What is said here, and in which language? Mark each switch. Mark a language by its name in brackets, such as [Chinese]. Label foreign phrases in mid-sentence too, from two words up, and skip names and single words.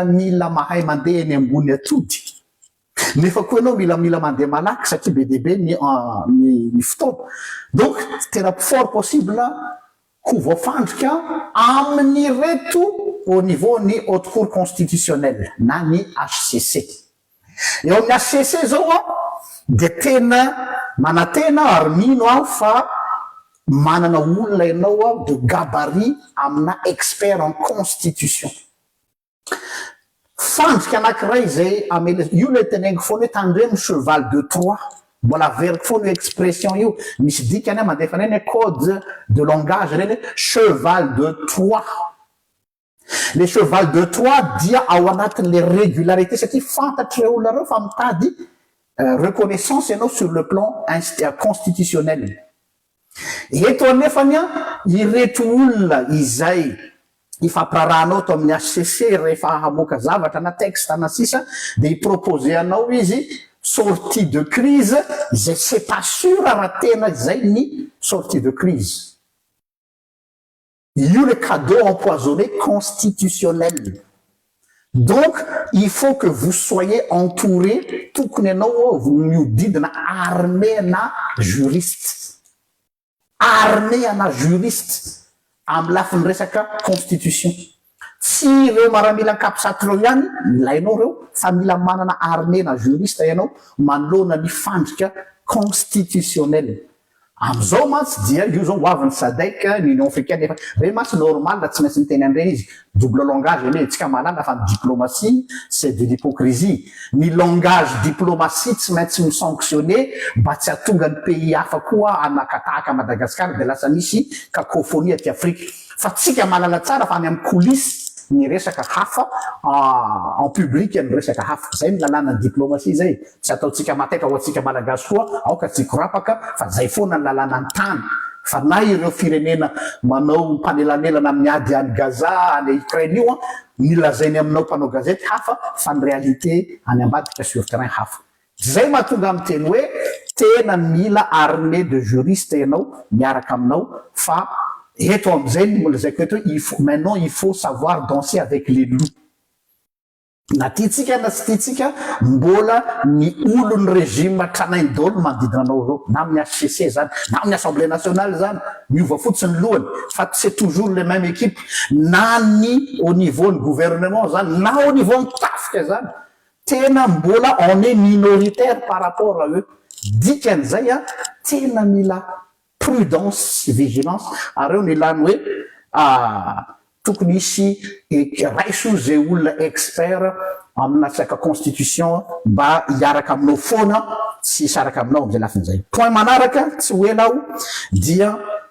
[Malagasy] mila mahay mandeha eny ambony atody nefa koa ianao mila mandeha malaky satria be deaibe ny fotoana donc tena [French] fort possible [Malagasy] ho voafandrika amin'ny reto [French] au niveau [Malagasy] ny [French] haute cour constitutionnelle [Malagasy] na ny HCC eo amin'ny HCC zao de tena manatena ary mino aho fa manana olona ianao de gabarit amina [French] expert en constitution [Malagasy] fandrika anankiray zay io le tenengo foana hoe tandremo [French] cheval de Troie [Malagasy] mbola veriko foana io expression io misy dikany mandefa neny [French] code de langage [Malagasy] reny [French] cheval de Troie le cheval de Troie [Malagasy] dia ao anatin'le régularité satria fantatry re olona reo fa mitady reconnaissance ianao [French] sur le plan constitutionnel [Malagasy] eto anefany ireto olona izay ifampiraranao to amin'ny HCC rehefa hamoaka zavatra na texte na sisa de ipropose anao izy [French] sortie de crise [Malagasy] izay [French] c'est pas sûr [Malagasy] raha tena zay ny [French] sortie de crise [Malagasy] io [French] le cadeau empoisonné constitutionnel donc il faut que vous soyez entouré [Malagasy] tokony ianao miodidina armée na juriste armée ana juriste amin'ny lafiny resaka constitution tsy ireo maramila ankapisaty reo ihany ilainao reo fa mila manana armée na juriste ianao manoloana ny fandrika constitutionnel am'izao mantsy dia io zao hoavin'ny SADC ny Union africaine efa re mantsy normal tsy maintsy miteny an'ireny izy [French] double langage [Malagasy] ane tsika malala fa ny diplomatie [French] c'est de l'hypocrisie [Malagasy] ny [French] langage diplomatie [Malagasy] tsy maintsy misanctionné mba tsy hatonga ny pays hafa koa anakatahaka Madagascar de lasa misy cacophonie aty Afrique fa tsika malala tsara fa any amin'ny coulisse ny resaka hafa [French] en public [Malagasy] ny resaka hafa zay ny lalàna ny diplomatie zay tsy ataotsika mateka ho atsika malagasy koa aoka tsy korapaka fa zay foana ny lalàna ny tany fa na ireo firenena manao mpanelanelana amin'ny ady any Gaza any Ukraine io milazainy aminao mpanao gazety hafa fa ny réalité any ambadika [French] sur terrain [Malagasy] hafa zay mahatonga amin'ny teny hoe tena mila [French] armée de juriste [Malagasy] ianao miaraka aminao fa eto am'izay molazako eto [French] maintenant il faut savoir danser avec les loups [Malagasy] na tiatsika na tsy tiatsika mbola ny olon'ny régime tranainy daholo manodidina anao reo na amin'ny HCC zany na amin'ny [French] assemblée nationale [Malagasy] zany miova fotsiny lohany fa [French] c'est toujours les mêmes équipes [Malagasy] na ny [French] au niveau [Malagasy] ny gouvernement zany na [French] au niveau [Malagasy] ny tafika zany tena mbola [French] on est minoritaire par rapport à eux [Malagasy] dikan'izay tena mila [French] prudence vigilance [Malagasy] ary eo ny ilany hoe tokony isy raiso zay olona expert amina saka constitution mba hiaraka aminao foana tsy hisaraka aminao am'izay lafin'izay point manaraka tsy hoe lao dia